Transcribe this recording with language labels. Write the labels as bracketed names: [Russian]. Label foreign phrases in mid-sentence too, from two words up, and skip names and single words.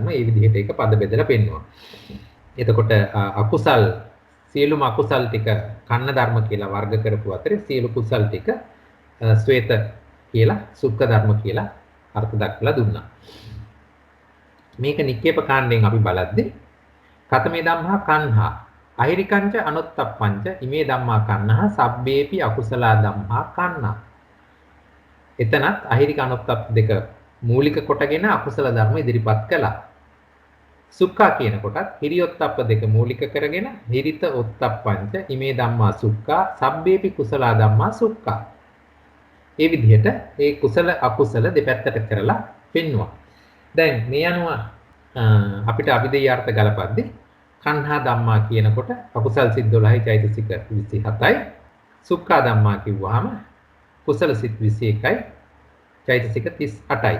[Sinhala] ඒ විදිහට ඒක පද බෙදලා පෙන්වනවා. එතකොට අකුසල් සියලුම අකුසල් ටික කන්න ධර්ම කියලා වර්ග කරපු අතරේ සියලු කුසල් ටික ශ්වේත කියලා සුක්ඛ ධර්ම කියලා අර්ථ දක්වලා දුන්නා. මේක නික්කේප කාණ්ඩයෙන් අපි බලද්දී [Pali] කතමේ ධම්මා කන්හා අහිරිකංච අනුත්තප්පංච ඉමේ ධම්මා කන්හා සබ්බේපි අකුසලා ධම්මා කන්නා. [Sinhala] එතනත් අහිරික අනුත්තප් දෙක මූලික කොටගෙන අකුසල ධර්ම ඉදිරිපත් කළා. සුක්ඛා කියන කොටත් හිරියොත්ප්ප දෙක මූලික කරගෙන [Pali] හිරිත ඔත්තප්පංච ඉමේ ධම්මා සුක්ඛා සබ්බේපි කුසලා ධම්මා සුක්ඛා. [Sinhala] මේ විදිහට ඒ කුසල අකුසල දෙපැත්තට කරලා පෙන්වුවා. දැන් මේ අනුව අපිට අභිධේයාර්ථ ගලපද්දී [Pali] කන්හා ධම්මා [Sinhala] කියනකොට අකුසල් සිත් 12යි චෛතසික 27යි. [Pali] සුක්ඛා ධම්මා [Sinhala] කිව්වහම කුසල සිත් 21යි චෛතසික 38යි.